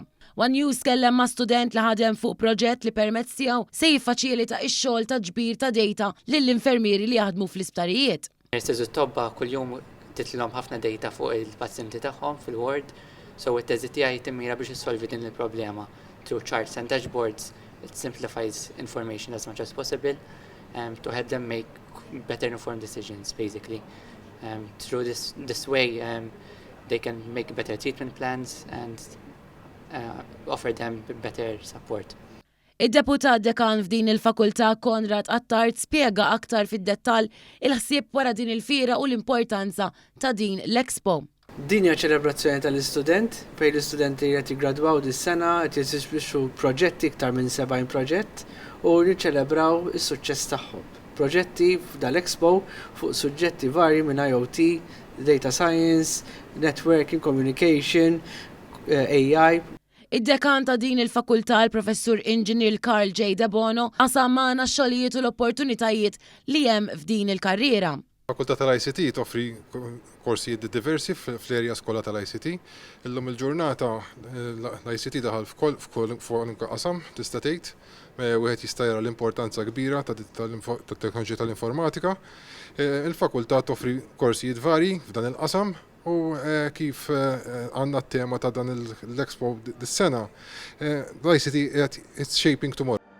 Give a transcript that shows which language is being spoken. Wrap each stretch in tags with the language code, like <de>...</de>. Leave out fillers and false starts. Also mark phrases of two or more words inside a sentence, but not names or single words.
<mt>One News kellem ma' student li ħadem fuq proġett li permezz tiegħu se jiffaċilita x-xogħol ta' ġbir ta' data lill-infermieri li jaħdmu fl-isptarijiet. Tobba kuljum titlilhom ħafna data fuq il-pazjenti tagħhom fil-ward, so it-teżi tiegħi timmira biex issolvi din il-problema</mt> <en>through charts and dashboards. It simplifies information as much as possible to help them make better informed decisions basically. Through this way they can make better treatment plans and offer them better support.</en> <mt>Id-deputat dekan f'din il-fakultà Konrad Attard spjega aktar fid-dettall il-ħsieb wara din il-fira u l-importanza ta' din l-Expo. Din hija ċelebrazzjoni tal-istudent, fejn l-istudenti qed jiggradwaw dis-sena qed jisbixxu proġetti iktar minn 70 proġett u niċċelebraw is-suċċess tagħhom. Proġetti f'dal-Expo fuq suġġetti varji minn IoT,</mt> <en>data science, networking, communication, AI.</en> <mt>Id-dekan ta' din il-fakultà l-professur Inġinier Carl J. De Bono qasam magħna x-xogħlijiet u l-opportunitajiet li hemm f'din il-karriera. Fakultà tal-ICT toffri korsijiet diversi fl-erja skola tal-ICT. Illum il-ġurnata l-ICT daħal f'kol qasam tista' tgħid, wieħed jista' jara l-importanza kbira tat-teknoloġija tal-informatika. Il-fakultà toffri korsijiet varji f'dan il-qasam. U kif għandna t-tema ta' dan l-Expo dis-sena,</mt> <en>l-ICT it's shaping tomorrow.</en>